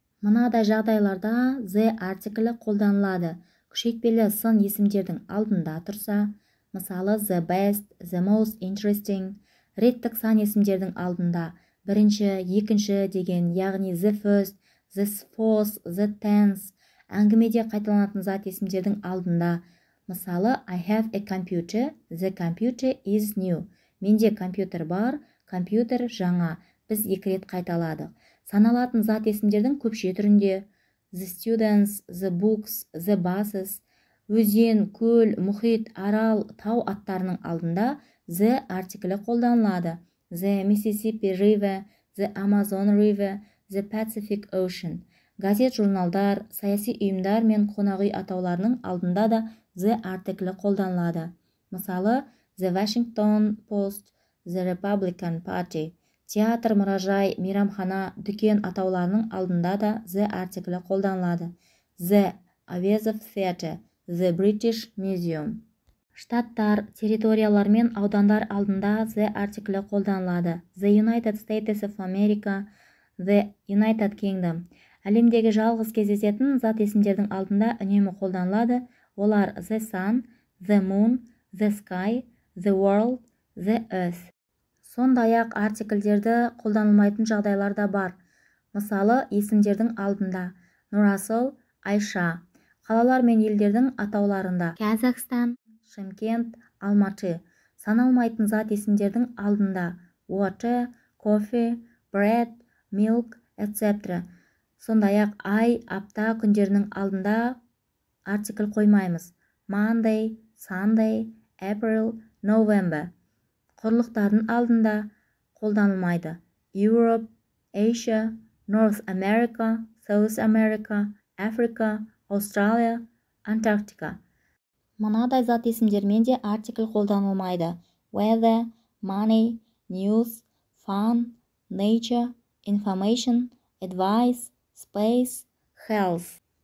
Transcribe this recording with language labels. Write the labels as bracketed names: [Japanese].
[Kazakh] Мынадай жағдайларда the артиклі қолданылады. Күшейтпелі сын есімдердің алдында тұрса, мысалы [English] the best, the most interesting. [Kazakh] Реттік сан есімдердің алдында бірінші, екінші деген, яғни [English] the first, the fourth, the tenth. [Kazakh] Әңгімеде қайталанатын зат есімдердің алдында, мысалы [English] I have a computer, the computer is new. [Kazakh] Менде компьютер бар, компьютер жаңа. Біз 2 рет қайталадық. Саналатын зат есімдердің көпше түрінде [English] the students, the books, the buses. [Kazakh] Өзен, көл, мұхит, арал, тау аттарының алдында the артиклі қолданылады. [English] The Mississippi River, the Amazon River, the Pacific Ocean. [Kazakh] Газет, журналдар, саяси ұйымдар мен қонақүй атауларының алдында да the артиклі қолданылады. [English] Мысалы, the Washington Post, the Republican Party. [Kazakh] Театр, мұражай, мейрамхана, дүкен атауларының алдында да the артиклі қолданылады. [English] The Avezov Theatre, the British Museum. [Kazakh] Штаттар, территориялар мен аудандар алдында the артиклі қолданылады. [English] The United States of America, the United Kingdom. [Kazakh] Әлемдегі жалғыз кездесетін зат есімдердің алдында үнемі қолданылады. [English] Олар the sun, the moon, the sky, the world, the earth. [Kazakh] Сондай-ақ артикльдерді қолданылмайтын жағдайлар да бар. Мысалы, есімдердің алдында Нұрасыл, Айша. Қалалар мен елдердің атауларында Казахстан, Шымкент, Алматы. Саналмайтын зат есімдердің алдында [English] water, coffee, bread, milk, etc. [Kazakh] Сондай-ақ ай, апта күндерінің алдында артикль қоймаймыз. [English] Monday, Sunday, April, November. [Kazakh] Құрлықтардың алдында қолданылмайды. [English] Europe, Asia, North America, South America, Africa, Australia, Antarctica. [Kazakh] Мынадай зат есімдермен де артикль қолданылмайды. [English] Weather, money, news, fun, nature, information, advice, space, health.